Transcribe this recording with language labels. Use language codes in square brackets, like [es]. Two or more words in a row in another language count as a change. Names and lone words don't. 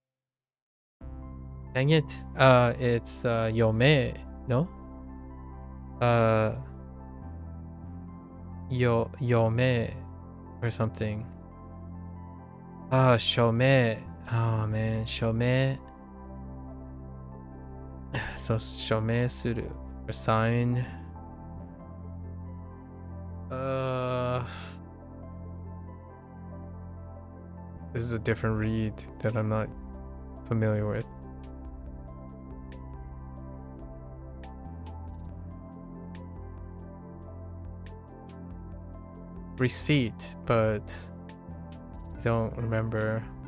[en] Dang it. It's Yome, no? Yome or something. Shome. Oh man, shome. So [ja] 署名する [en] or sign. This is a different read that I'm not familiar with. Receipt, but I don't remember.